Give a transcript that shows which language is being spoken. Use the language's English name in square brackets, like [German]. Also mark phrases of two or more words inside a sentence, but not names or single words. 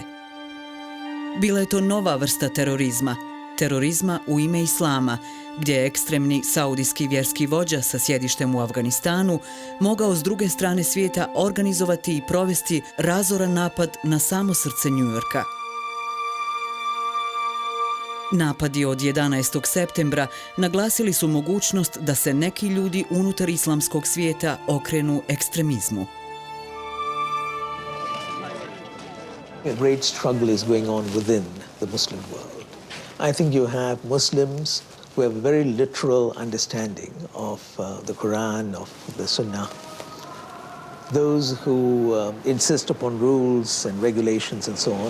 [Bosnian] Bila je to nova vrsta terorizma u ime islama, gdje je ekstremni saudijski vjerski vođa sa sjedištem u Afganistanu mogao s druge strane svijeta organizovati i provesti razoran napad na samo srce Njujorka. Napadi od 11. septembra naglasili su mogućnost da se neki ljudi unutar islamskog svijeta okrenu ekstremizmu. [English] A great struggle is going on within the Muslim world. I think you have Muslims who have a very literal understanding of the Quran, of the Sunnah. Those who insist upon rules and regulations and so on.